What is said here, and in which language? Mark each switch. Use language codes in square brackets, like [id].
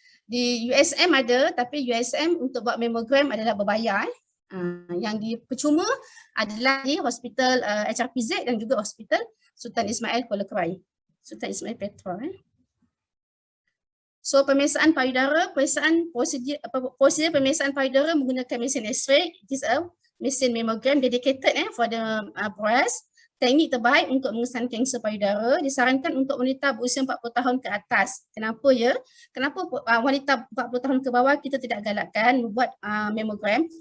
[ms] Di USM ada, tapi USM untuk buat mammogram adalah berbayar. Yang di percuma adalah di hospital HRPZ dan juga hospital Sultan Ismail Kuala Krai, Sultan Ismail Petra. So pemeriksaan payudara, prosedur pemeriksaan payudara menggunakan mesin X-ray. [en] It is a mesin mammogram dedicated for the breast. [ms] Teknik terbaik untuk mengesan kanser payudara disarankan untuk wanita berusia 40 tahun ke atas. Kenapa ya? Kenapa wanita 40 tahun ke bawah kita tidak galakkan membuat mammogram?